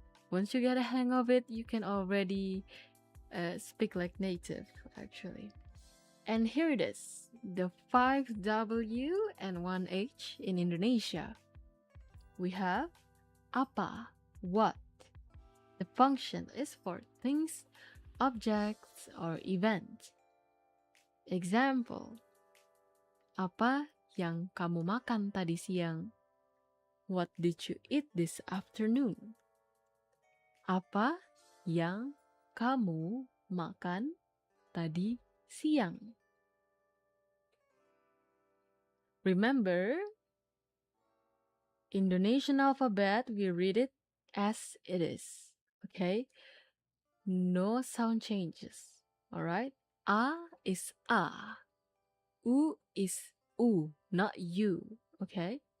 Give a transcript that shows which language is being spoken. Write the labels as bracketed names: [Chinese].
[English] Once you get a hang of it, you can already speak like native, actually. And here it is, the 5W and 1H in Indonesia. We have apa, what. The function is for things, objects, or event. [Indonesian] Example, apa yang kamu makan tadi siang? [English] What did you eat this afternoon? [Indonesian] Apa yang kamu makan tadi siang? [English] Remember, Indonesian alphabet, we read it as it is, okay? No sound changes, alright? A is A. U is U, not you, okay?